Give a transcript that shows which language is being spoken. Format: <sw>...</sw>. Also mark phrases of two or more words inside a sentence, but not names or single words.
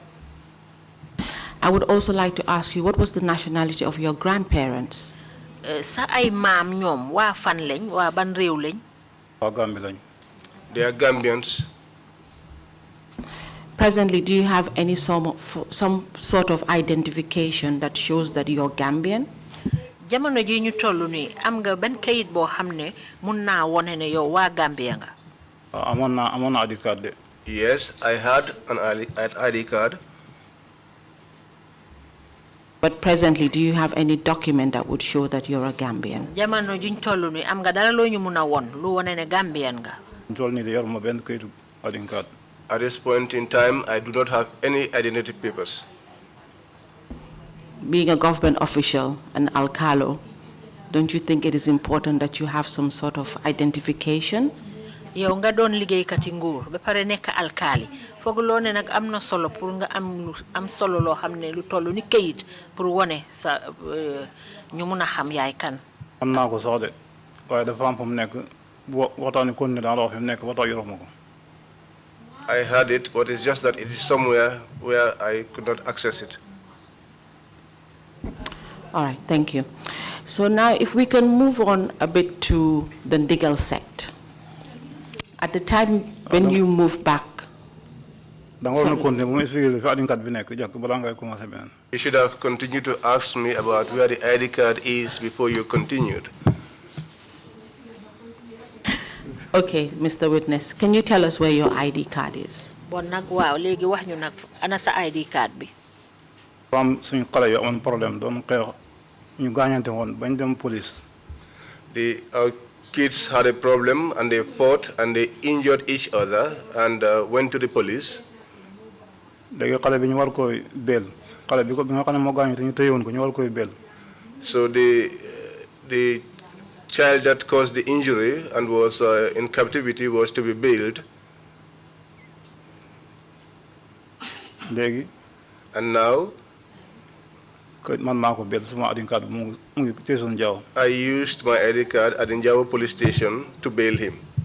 <en>I would also like to ask you, what was the nationality of your grandparents?</en> <wo>Sa ay maam ñoom waa fan lañ waa ban réew lañ? Waa Gambie lañ.</wo> <en>They are Gambians. Presently, do you have any some sort of identification that shows that you're Gambian?</en> <wo>Jamono ji ñu tollu ni am nga ban kayit boo xam ne mun naa wone ne yow waa Gambia nga? Amoon naa</wo> <en>ID card</en> <wo>de.</wo> <en>Yes, I had an ID card. But presently, do you have any document that would show that you're a Gambian?</en> <wo>Jamono ji ñu tollu ni am nga dara loo ñu mun a won lu wone ne Gambian nga? Ñu toll nii de yoruma benn kayitu</wo> <en>ID card. At this point in time, I do not have any identity papers. Being a government official, an alcalo, don't you think it is important that you have some sort of identification?</en> <wo>yow nga doon liggéeykati nguur ba pare nekk alkaali fooguloo ne nag am na solo pour nga am solo loo xam ne lu toll ni kayit pour wone sa ñu mun a xam yaay kan. am naa ko sax de waaye dafa am fu mu nekk waxtaani kon ne daal wax fi mu nekk ba tax yoruma ko.</wo> <en>I had it, but it's just that it is somewhere where I could not access it. All right, thank you. So now if we can move on a bit to the Ndigal sect. At the time when you moved back, You should have continued to ask me about where the ID card is before you continued. Okay, Mr. Witness, can you tell us where your ID card is?</en> <wo>Bon nag waaw léegi wax ñu nag ana sa</wo> <en>ID card</en> <wo>bi. am suñu xale yi amoon problème doon xeex ñu gaañante woon bañ dem police.</wo> <en>Our kids had a problem and they fought and they injured each other and went to the police.</en> <wo>léegi xale bi ñu war koy beel xale bi ko bi nga xam ne moo gaañu te ñu téyewoon ko ñu war koy beel.</wo> <en>So the child that caused the injury and was in captivity was to be bailed.</en> <wo>léegi.</wo> <en>And now. I used my ID card at Njawo police station to bail him.</en>